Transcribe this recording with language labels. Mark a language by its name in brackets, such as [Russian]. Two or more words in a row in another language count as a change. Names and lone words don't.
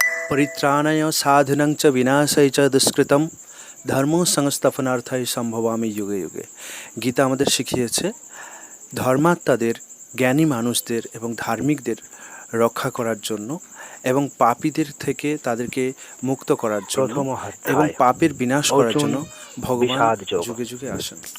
[Sanskrit] পরিত্রাণায় সাধুনাং চ বিনাশায় চ দুষ্কৃতম ধর্ম সংস্থাপনার্থায় সম্ভবামি যুগে যুগে। [Bangla] গীতা আমাদের শিখিয়েছে ধর্মাত্মাদের, জ্ঞানী মানুষদের এবং ধার্মিকদের রক্ষা করার জন্য এবং পাপীদের থেকে তাদেরকে মুক্ত করার জন্য এবং পাপের বিনাশ করার জন্য ভগবান যুগে যুগে আসেন।